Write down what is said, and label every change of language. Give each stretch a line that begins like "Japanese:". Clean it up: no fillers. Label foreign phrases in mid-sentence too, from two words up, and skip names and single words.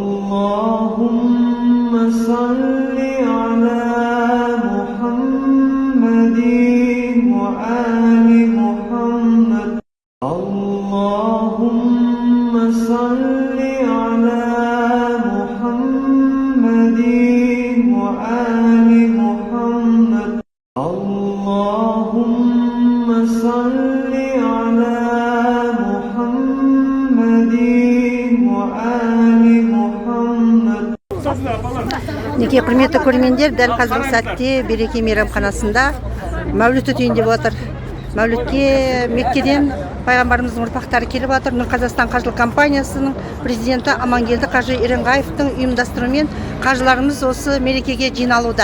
Arabic: اللهم صل على محمد وآل محمد اللهم صل على محمد وآل محمد اللهم صل على محمد وآل محمد.
Kazakh: Неке құрметті көрермендер, дәл қазіргі сәтте Береке мейрамханасында мәуліт өтейін деп отыр. Мәулітке Меккеден пайғамбарымыздың ұрпақтары келіп отыр. Нұр Қазақстан қажылық компаниясының президенті Амангелді қажы Еренғаевтың ұйымдастыруымен қажыларымыз осы мерекеге жиналуда.